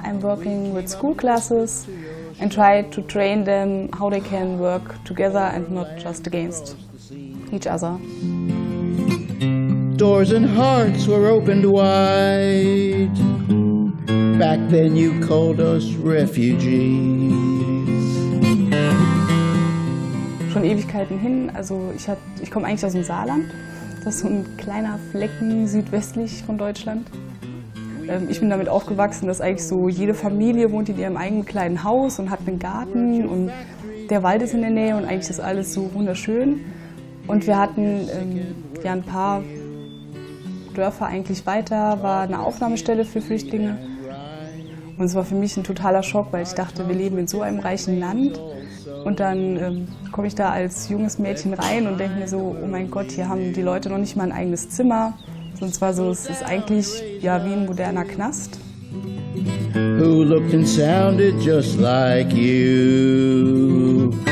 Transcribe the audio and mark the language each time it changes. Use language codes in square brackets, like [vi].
[en] I'm working with school classes and try to train them how they can work together and not just against each other. Doors and hearts were opened wide. Back then you called us refugees. [de] Schon Ewigkeiten hin, also ich komme eigentlich aus dem Saarland. Das ist so ein kleiner Flecken südwestlich von Deutschland. Ich bin damit aufgewachsen, dass eigentlich so jede Familie wohnt in ihrem eigenen kleinen Haus und hat einen Garten und der Wald ist in der Nähe und eigentlich ist alles so wunderschön. Und wir hatten ja ein paar Dörfer eigentlich weiter, war eine Aufnahmestelle für Flüchtlinge. Und es war für mich ein totaler Schock, weil ich dachte, wir leben in so einem reichen Land. Und dann komme ich da als junges Mädchen rein und denke mir so, oh mein Gott, hier haben die Leute noch nicht mal ein eigenes Zimmer. Und zwar so, es ist eigentlich ja wie ein moderner Knast. [en] Who looked and sounded just like you.